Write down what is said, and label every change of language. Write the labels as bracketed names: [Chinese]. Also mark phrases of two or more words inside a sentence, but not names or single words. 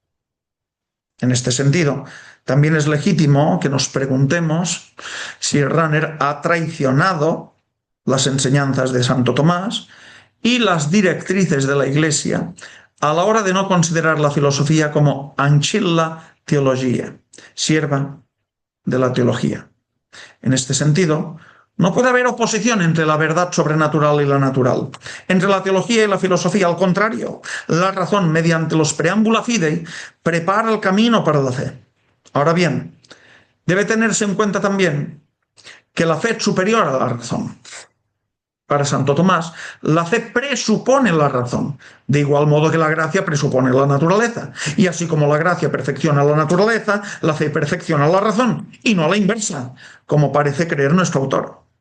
[Spanish] En este sentido, también es legítimo que nos preguntemos si Rahner ha traicionado las enseñanzas de Santo Tomás y las directrices de la Iglesia a la hora de no considerar la filosofía como [Latin] ancilla theologiae, [Spanish] sierva de la teología. En este sentido, no puede haber oposición entre la verdad sobrenatural y la natural, entre la teología y la filosofía. Al contrario, la razón, mediante los [Latin] preámbula fidei, [Spanish] prepara el camino para la fe. Ahora bien, debe tenerse en cuenta también que la fe es superior a la razón. Para Santo Tomás, la fe presupone la razón, de igual modo que la gracia presupone la naturaleza. Y así como la gracia perfecciona la naturaleza, la fe perfecciona la razón, y no a la inversa, como parece creer nuestro autor.